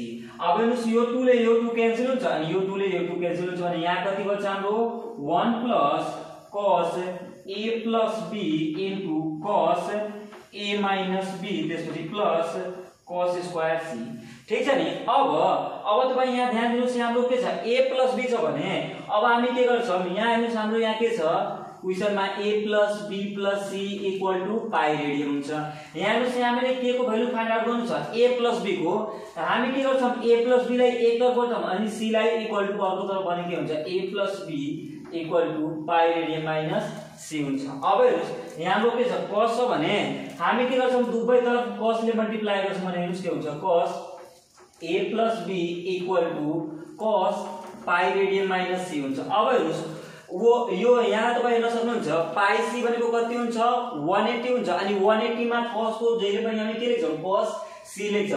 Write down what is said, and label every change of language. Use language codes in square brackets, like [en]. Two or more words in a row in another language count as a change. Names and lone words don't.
[ne] अब हेर्नुस् यो 2 ले यो 2 क्यान्सल हुन्छ अनि यो 2 ले यो 2 क्यान्सल हुन्छ भने यहाँ कति बच्छ हाम्रो [en] 1 plus cos a plus b into cos a minus b [ne] त्यसपछि [en] plus cos square c. [ne] ठीक छ नि। अब तपाई यहाँ ध्यान दिनुस् यहाँ हाम्रो के छ [en] a plus b [ne] छ भने अब हामी के गर्छौं यहाँ हेर्नुस् हाम्रो यहाँ के छ क्वेशनमा [en] a plus b plus c equal to pi radian [ne] हुन्छ। यहाँ हेर्नुस् यहाँ हामीले k को भ्यालु [en] find out [ne] गर्नु छ [en] a plus b [ne] को हामी के गर्छौं [en] a plus b [ne] लाई एक तर्फ गर्छौं अनि c लाई [en] equal to [ne] अर्को तर्फ भने के हुन्छ [en] a plus b equal to pi radian minus c [ne] हुन्छ। अब हेर्नुस् यहाँ हाम्रो के छ cos छ भने हामी के गर्छौं दुवै तरफ cos ले मल्टिप्लाई गर्छौं भने हेर्नुस् के हुन्छ [en] cos a plus b equal to cos pi radian minus c [ne] हुन्छ। अब हेर्नुस् वो यो यहाँ तपाई हेर्न सक्नुहुन्छ [en] pi c [ne] भनेको कति हुन्छ 180 हुन्छ अनि 180 मा cos को जहिले पनि हामी के लेख्छौं [en] cos c [ne] लेख्छौं।